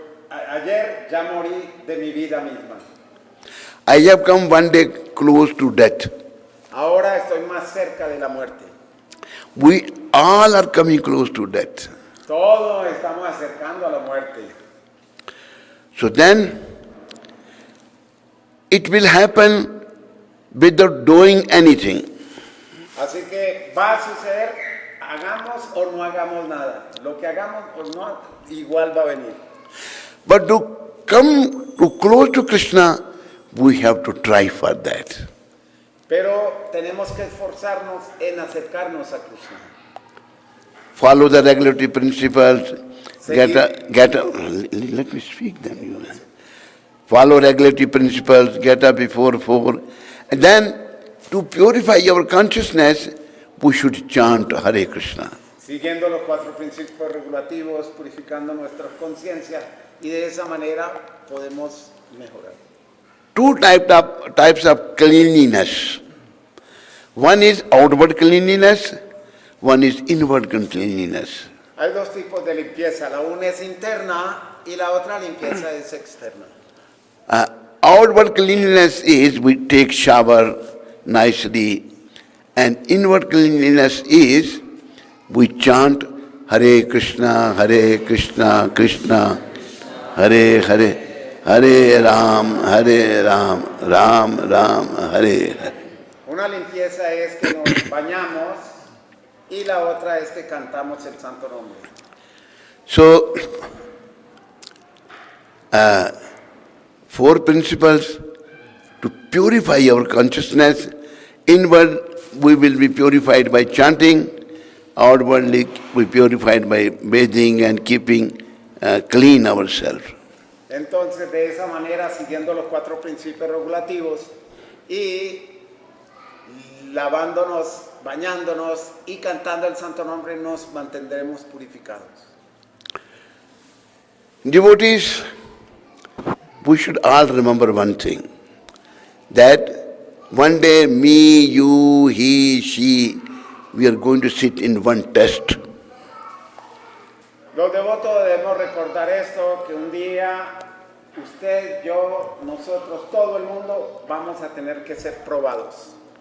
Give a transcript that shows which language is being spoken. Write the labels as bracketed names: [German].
[Spanish] Ayer ya morí de mi vida misma. [English] I have come one day close to death. [Spanish] Ahora estoy más cerca de la muerte. [English] We all are coming close to death. [Spanish] Todos estamos acercando a la muerte. [English] So then, it will happen without doing anything. [Spanish] Así que va a suceder, hagamos o no hagamos nada. Lo que hagamos o no, igual va a venir. [English] But to come to close to Krishna, we have to try for that. [Spanish] Pero tenemos que esforzarnos en acercarnos a Krishna. [English] Follow the regulatory principles. Let me speak then. You know. Follow regulatory principles. Get up before 4, and then to purify our consciousness, we should chant Hare Krishna. [Spanish] Siguiendo los 4 principios regulativos, purificando nuestra conciencia y de esa manera podemos mejorar. [English] Two types of cleanliness. One is outward cleanliness, one is inward cleanliness. [Spanish] Hay 2 tipos de limpieza, la una es interna y la otra limpieza es externa. [English] Outward cleanliness is we take shower nicely, and inward cleanliness is we chant Hare Krishna, Krishna, Hare Hare, Hare Ram, Ram Ram, Hare Hare. [Spanish] Una limpieza es que nos bañamos y la otra es que cantamos el santo nombre. [English] So, 4 principles to purify our consciousness. Inward, we will be purified by chanting. Outwardly, we purified by bathing and keeping clean ourselves. [Spanish] Entonces, de esa manera, siguiendo los 4 principios regulativos y lavándonos, bañándonos y cantando el santo nombre, nos mantendremos purificados. [English] Devotees, we should all remember one thing, that one day me, you, he, she, we are going to sit in one test. [Spanish] Los devotos debemos recordar esto, que un día usted, yo, nosotros, todo el mundo vamos a tener que ser probados.